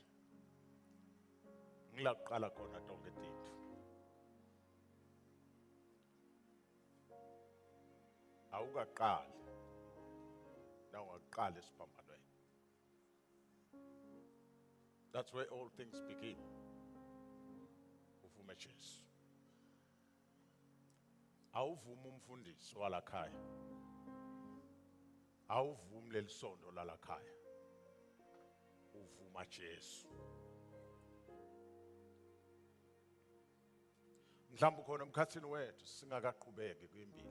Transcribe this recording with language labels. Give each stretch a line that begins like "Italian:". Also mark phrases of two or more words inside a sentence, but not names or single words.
Swati: Ngilaqala khona tonke tinto. Awukaqali. Nawungaqala esiphambanweni.
English: That's where all things begin.
Swati: Uvume Jesu. Awuvuma umfundisi walakhaya. Awuvumi lelisondo lalakhaya. Uvuma Jesu. Mhlawumbe khona emkhathini wethu singakaqhubeki kwimpilo.